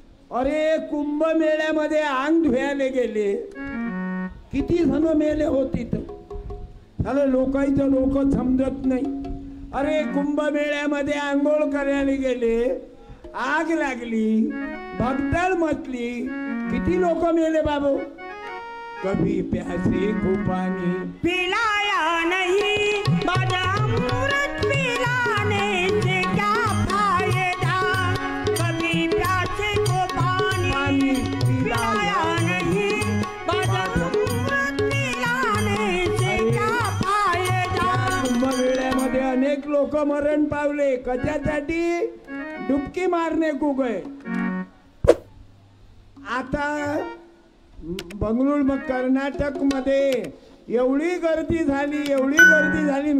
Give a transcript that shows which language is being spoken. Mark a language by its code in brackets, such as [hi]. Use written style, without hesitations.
[mr] अरे कुंभमेळ्यामध्ये अंग धुवायला गेले, किती जण मेले होते तर लोकांचं लोक समजत नाही. अरे कुंभमेळ्यामध्ये आंघोळ करायला गेले, आग लागली, भगदड मचली, किती लोक मेले बाबू. [hi] कभी प्यासे को पानी पिलाया नहीं, माझा अमृत पिलाने से क्या फायदा. कभी प्यासे को पानी पिलाया नहीं, माझा अमृत पिलाने से क्या फायदा. [mr] कुंभमेळ्यामध्ये अनेक लोक मरण पावले, कशासाठी? [hi] डुबकी मारने को गए. [mr] आता बंगळूर कर्नाटक मध्ये एवढी गर्दी झाली, एवढी गर्दी झाली.